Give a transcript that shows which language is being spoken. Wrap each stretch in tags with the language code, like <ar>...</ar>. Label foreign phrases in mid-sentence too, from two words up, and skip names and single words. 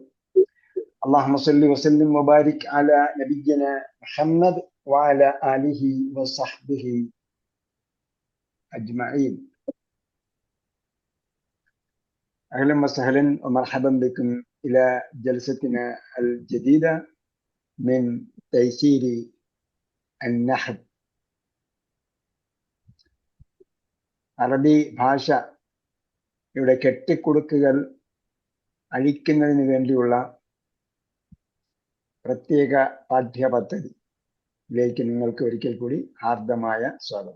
<ar>اللهم صل وسلم وبارك على نبينا محمد وعلى آله وصحبه أجمعين. أهلا وسهلا ومرحبا بكم إلى جلستنا الجديدة من تيسير النحو.</ar> <ml>അറബി ഭാഷയുടെ കെട്ടിക്കുടുക്കുകൾ അഴിക്കുന്നതിന് വേണ്ടിയുള്ള പ്രത്യേക പാഠ്യപദ്ധതിയിലേക്ക് നിങ്ങൾക്ക് ഒരിക്കൽ കൂടി ഹാർദമായ സ്വാഗതം.</ml>